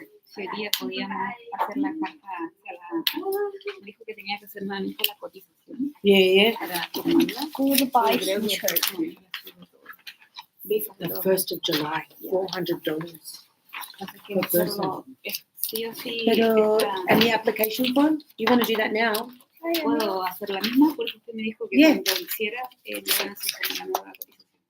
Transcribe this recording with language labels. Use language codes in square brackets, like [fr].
[es] Si hoy día podíamos hacer la carta hacia la... Dijo que tenía que hacer nuevamente la cotización. [en] Yeah. [es] Para tomarla. Creo que [en] The 1st of July, $400 per person. [es] Sí o sí. Pero, [en] and the application form, you want to do that now? [es] Puedo hacer la misma porque usted me dijo que [en] Yeah. [es] cuando hiciera me van a hacer la nueva cotización.